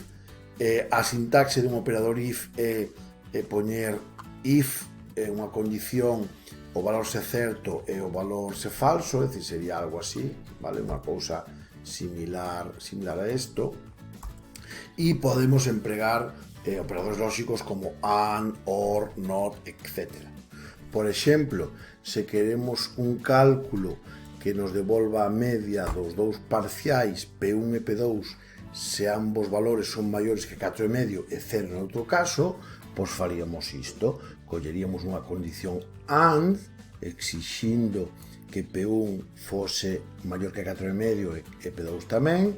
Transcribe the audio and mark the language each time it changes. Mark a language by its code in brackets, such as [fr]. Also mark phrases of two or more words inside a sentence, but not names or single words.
[gl] A sintaxe dun operador if é poñer if unha condición, o valor se certo e o valor se falso, é dicir, sería algo así, vale? Unha cousa similar a isto. E podemos empregar operadores lóxicos como [en] and, or, not, [gl] etc. Por exemplo, se queremos un cálculo que nos devolva a media dos dous parciais P1 e P2 se ambos valores son maiores que 4,5 e 0 no outro caso, pois faríamos isto. Colleríamos unha condición AND exixindo que P1 fose maior que 4,5 e P2 tamén.